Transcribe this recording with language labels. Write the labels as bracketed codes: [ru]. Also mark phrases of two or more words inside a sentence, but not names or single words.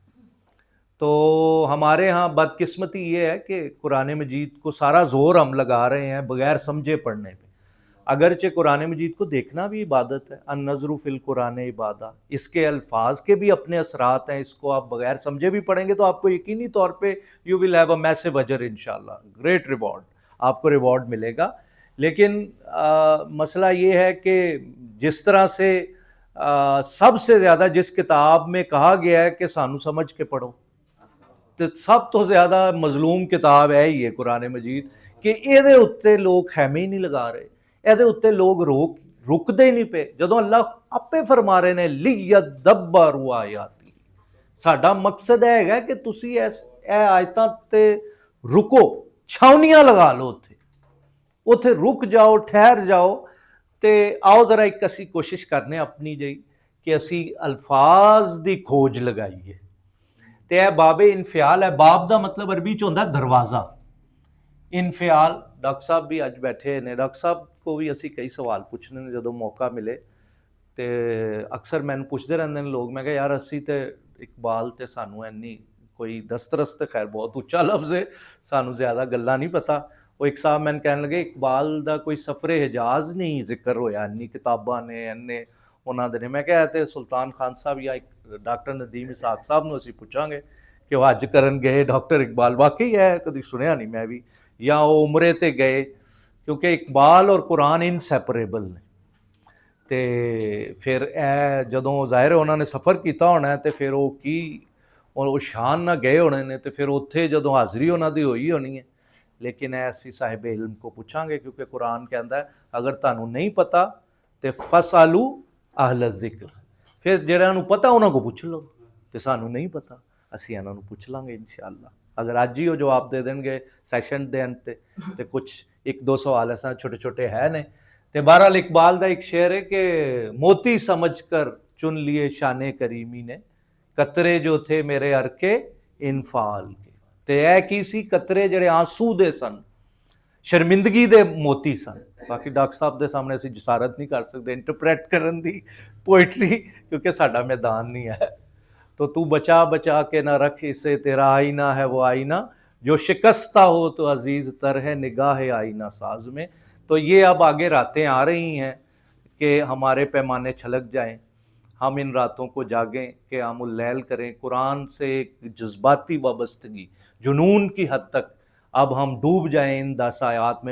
[ur] تو ہمارے ہاں بدقسمتی یہ ہے کہ قرآن مجید کو سارا زور ہم لگا رہے ہیں بغیر سمجھے پڑھنے پہ، اگرچہ قرآن مجید کو دیکھنا بھی عبادت ہے، [ar] النظر فی القرآن عبادہ، [ur] اس کے الفاظ کے بھی اپنے اثرات ہیں، اس کو آپ بغیر سمجھے بھی پڑھیں گے تو آپ کو یقینی طور پہ [en] you will have a massive [ur] اجر [ar] انشاءاللہ، [en] great reward, [ur] آپ کو ریوارڈ ملے گا۔ لیکن مسئلہ یہ ہے کہ جس طرح سے سب سے زیادہ جس کتاب میں کہا گیا ہے کہ [pa] سانو سمجھ کے پڑھو، تو سب تو زیادہ مظلوم کتاب ہے یہ قرآن مجید، کہ یہ اتنے لوگ خیمے ہی نہیں لگا رہے، یہ اتنے لوگ رکدے نہیں پہ، جدوں اللہ آپے فرما رہے نے [ar] لیدبروا آیاتی، [pa] ساڈا مقصد ہے کہ تسی اے آیتاں تے رکو، چھاونیاں لگا لو، اتھے رک جاؤ، ٹھہر جاؤ۔ تے آؤ ذرا ایک اسی کوشش کرنے اپنی جی کہ اسی الفاظ دی کھوج لگائیے۔ تے اے باب انفعال ہے، باب دا مطلب عربی چ ہوندا دروازہ، انفعال۔ ڈاکٹر صاحب بھی اج بیٹھے نے، ڈاکٹر صاحب کو بھی اسی کئی سوال پوچھنے نے جدوں موقع ملے، تے اکثر مینوں پوچھتے رہندے نے لوگ، میں کہ یار اسی تے اقبال تے سانو اینی کوئی دسترس تے خیر بہت اچا لفظ ہے، سانو زیادہ گلاں نہیں پتہ۔ وہ ایک صاحب میں کہنے لگے اقبال دا کوئی سفر حجاز نہیں ذکر ہویا، انی کتاباں نے اینے انہاں دے نے۔ میں کہا تے سلطان خان صاحب یا ڈاکٹر ندیم اسحاق صاحب نو اسی پوچھاں گے کہ وہ حج کرن گئے ڈاکٹر اقبال، واقعی ہے کدی سنیا نہیں میں بھی، یا وہ عمرے تے گئے، کیونکہ اقبال اور قرآن انسیپریبل نے۔ تے پھر اے جدوں ظاہر ہے انہوں نے سفر کیتا ہونا ہے تے پھر وہ کی وہ شان نہ گئے ہونے نے، تے پھر اتھے جدوں حاضری انہاں دی ہوئی ہونی ہے۔ لیکن ایسی صاحب علم کو پوچھاں گے، کیونکہ قرآن کہندا ہے اگر تانوں نہیں پتہ تے [ar] فَاسْأَلُوا اہل الذکر، [pa] پھر جہاں نوں پتہ انہاں کو پوچھ لو، تے سانوں نہیں پتہ اسی انہاں نوں پوچھ لیں گے [ar] انشاءاللہ۔ [pa] اگر اج ہی وہ جواب دے دیں گے سیشن دے انت تے کچھ 1-2 سوال ایسا چھوٹے چھوٹے ہے نے۔ تے بہرحال اقبال دا [ur] ایک شعر ہے کہ موتی سمجھ کر چن لیے شان کریمی نے، قطرے جو تھے میرے عرقِ انفعال کے۔ [pa] تے اے کی سی قطرے جڑے آنسو دے سن، ਸ਼ਰਮਿੰਦਗੀ ਦੇ ਮੋਤੀ ਸਨ। ਬਾਕੀ ਡਾਕਟਰ ਸਾਹਿਬ ਦੇ ਸਾਹਮਣੇ ਅਸੀਂ ਜਸਾਰਤ ਨਹੀਂ ਕਰ ਸਕਦੇ ਇੰਟਰਪ੍ਰੈਟ ਕਰਨ ਦੀ ਪੋਇਟਰੀ, ਕਿਉਂਕਿ ਸਾਡਾ ਮੈਦਾਨ ਨਹੀਂ ਹੈ। [ur] تو تو بچا بچا کے نہ رکھ اسے، تیرا آئینہ ہے وہ آئینہ، جو شکستہ ہو تو عزیز تر ہے نگاہ آئینہ ساز میں. تو یہ اب آگے راتیں آ رہی ہیں کہ ہمارے پیمانے چھلک جائیں، ہم ان راتوں کو جاگیں، کہ قیام اللیل کریں، قرآن سے ایک جذباتی وابستگی جنون کی حد تک اب ہم ڈوب جائیں ان 10 آیات میں.